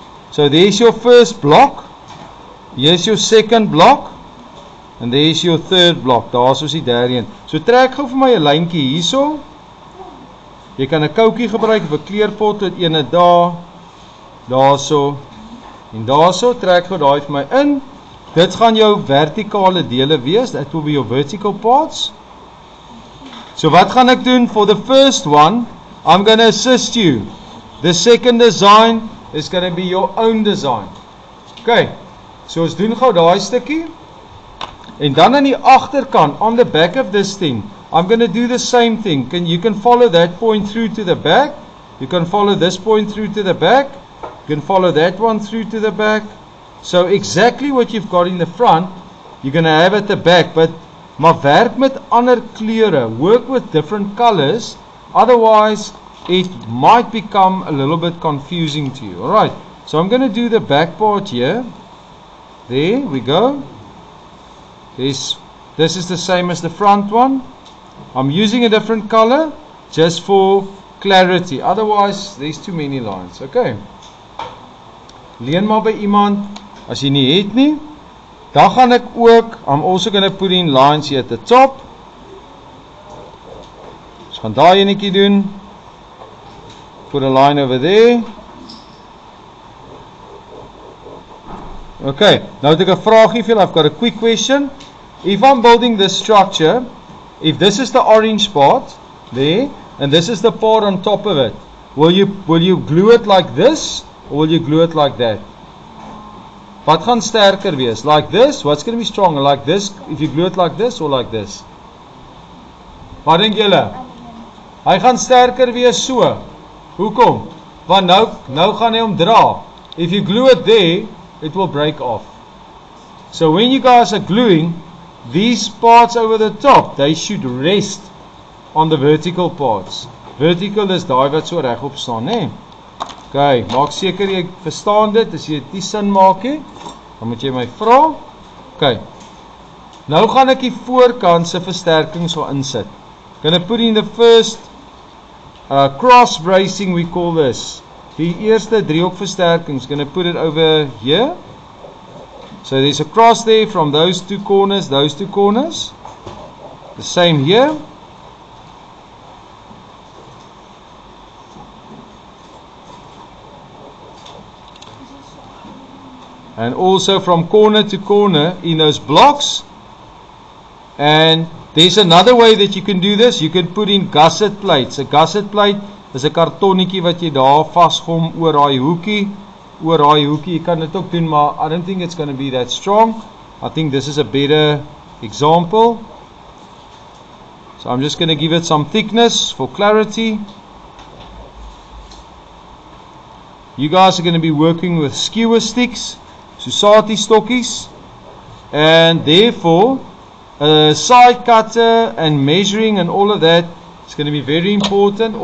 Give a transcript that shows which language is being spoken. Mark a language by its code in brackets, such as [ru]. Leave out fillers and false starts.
[en] So there's your first block. Here's your second block. And there's your third block. [af] Daar is die derde een. So trek gou vir my 'n lyntjie hierso. Jy kan 'n koutjie gebruik of 'n kleurpot, dit ene daarso en daarso. Trek gou daai vir my in. Dit gaan jou vertikale dele wees. [en] That will be your vertical parts. [af] So wat gaan ek doen? [en] For the first one, I'm going to assist you. The second design is going to be your own design. Okay, [af] so ons doen gou daai stukkie. En dan aan die agterkant, [en] on the back of this thing, I'm going to do the same thing. You can follow that point through to the back. You can follow this point through to the back. You can follow that one through to the back. So exactly what you've got in the front, you're going to have at the back. [af] But maar werk met ander kleure. [en] Work with different colors. Otherwise, it might become a little bit confusing to you. Alright, so I'm going to do the back part here. There we go. This is the same as the front one. I'm using a different color just for clarity. Otherwise, there's too many lines. Okay. [af] Leen maar by iemand as jy nie het nie. Dan gaan ek ook, [en] I'm also going to put in lines here at the top. [af] So gaan daai enetjie doen. [en] Put a line over there. [af] Okay, nou het ek 'n vraagie vir julle. [en] I've got a quick question. If I'm building this structure, if this is the orange part there, and this is the part on top of it, will you glue it like this, or will you glue it like that? [af] Wat gaan sterker wees? [en] Like this? What's going to be stronger? Like this, if you glue it like this, or like this? [af] Wat dink julle? Hy gaan sterker wees so. Hoekom? Want nou gaan hy hom dra. [en] If you glue it there, it will break off. So when you guys are gluing, these parts over the top, they should rest on the vertical parts. [af] Vertical is daai wat so regop staan, né? Okay, maak seker jy verstaan dit. As jy dit nie sin maak nie, dan moet jy my vra. Okay. Nou gaan ek die voorkant se versterkings wil insit. [en] Gonna put in the first cross bracing, we call this. [af] Die eerste driehoek versterkings, [en] gonna put it over here. So there's a cross there from those two corners. The same here. And also from corner to corner in those blocks. And there's another way that you can do this. You can put in gusset plates. A gusset plate is [af] 'n kartonnetjie wat jy daar vasgom oor daai hoekie. Jy kan dit ook doen, maar [en] I don't think it's going to be that strong. I think this is a better example. So I'm just going to give it some thickness for clarity. You guys are going to be working with skewer sticks, Susati stokkies, and therefore side cutter and measuring and all of that is going to be very important.